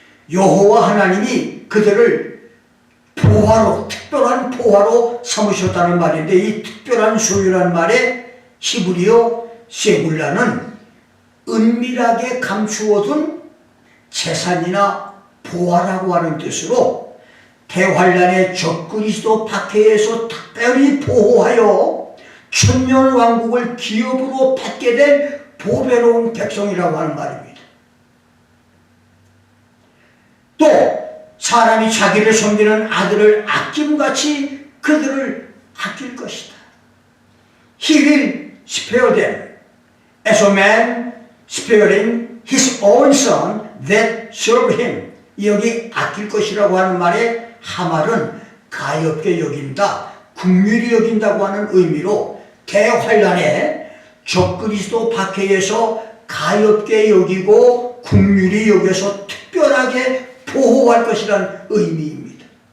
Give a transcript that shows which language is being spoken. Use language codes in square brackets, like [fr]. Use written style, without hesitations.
[ko] 여호와 하나님이 그들을 보화로, 특별한 보화로 삼으셨다는 말인데, 이 특별한 소유라는 말에 히브리어 세굴라는 은밀하게 감추어둔 재산이나 보화라고 하는 뜻으로, 대환란의 적그리스도 박해에서 특별히 보호하여 천년 왕국을 기업으로 받게 된 보배로운 백성이라고 하는 말입니다. 또 사람이 자기를 섬기는 아들을 아낌같이 그들을 아낄 것이다. [en] He will spare them as a man sparing his own son that serve him. [ko] 여기 아낄 것이라고 하는 말에 하말은 가엾게 여긴다, 긍휼히 여긴다고 하는 의미로 대환란에 적그리스도 박해에서 가엾게 여기고 긍휼히 여겨서 특별하게 보호할 것이라는 의미입니다.